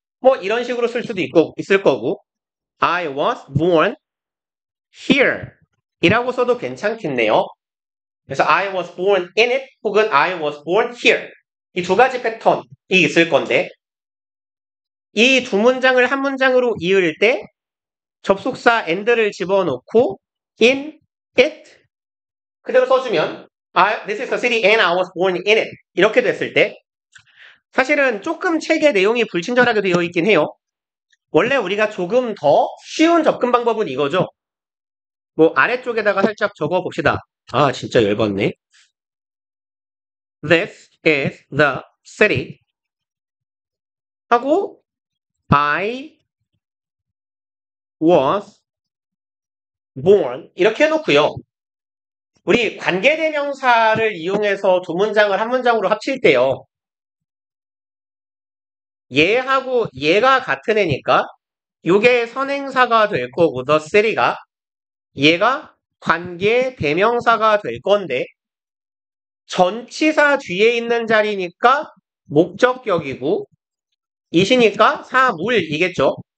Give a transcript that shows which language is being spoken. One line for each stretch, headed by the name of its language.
Korean: 뭐 이런 식으로 쓸 수도 있을 거고
English: I was born here
Korean: 이라고 써도 괜찮겠네요. 그래서
English: I was born in it 혹은 I was born here
Korean: 이 두 가지 패턴이 있을 건데 이 두 문장을 한 문장으로 이을 때 접속사 and를 집어넣고 in it 그대로 써주면
English: this is the city and I was born in it
Korean: 이렇게 됐을 때 사실은 조금 책의 내용이 불친절하게 되어 있긴 해요. 원래 우리가 조금 더 쉬운 접근 방법은 이거죠. 뭐 아래쪽에다가 살짝 적어 봅시다. 아 진짜 열받네.
English: This is the city 하고 I was born
Korean: 이렇게 해놓고요. 우리 관계대명사를 이용해서 두 문장을 한 문장으로 합칠 때요. 얘하고 얘가 같은 애니까 이게 선행사가 될 거고 the city가 얘가 관계대명사가 될 건데 전치사 뒤에 있는 자리니까 목적격이고 이시니까 사물이겠죠.